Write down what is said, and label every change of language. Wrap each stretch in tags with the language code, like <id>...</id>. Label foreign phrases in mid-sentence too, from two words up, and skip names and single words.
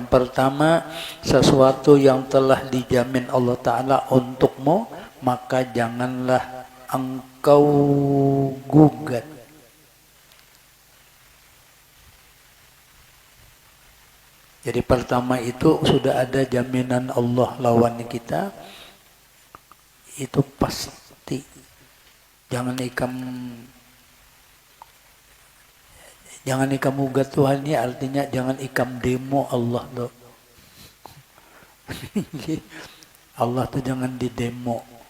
<id>Pertama, sesuatu yang telah dijamin Allah Ta'ala untukmu, maka janganlah engkau gugat. Jadi pertama itu sudah ada jaminan Allah lawan kita, itu pasti.</id> <bjn>Jangan ikam ugat Tuhan ini artinya jangan ikam demo Allah loh. Allah tuh jangan didemo.</bjn>